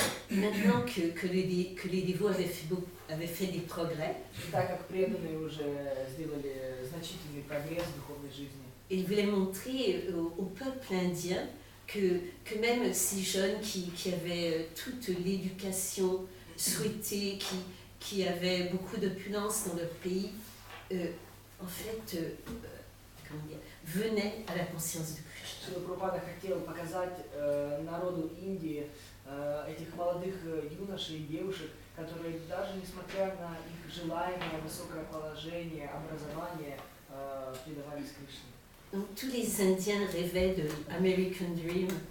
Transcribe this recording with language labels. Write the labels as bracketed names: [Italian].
[French] Maintenant que les dévots avaient fait des progrès, [Russian] И так как преданные уже сделали значительный прогресс в духовной жизни, [French] il voulait montrer au peuple indien que même ces jeunes qui avaient toute l'éducation souhaitée, qui avaient beaucoup d'opulence dans leur pays, en fait, venaient à la conscience de Krishna. [Russian] Шрила Прабхупада хотел показать народу Индии этих молодых юношей и девушек, которые даже несмотря на их желаемое высокое положение, образование, предавались Кришне. [French] Donc tous les Indiens rêvaient de American Dream.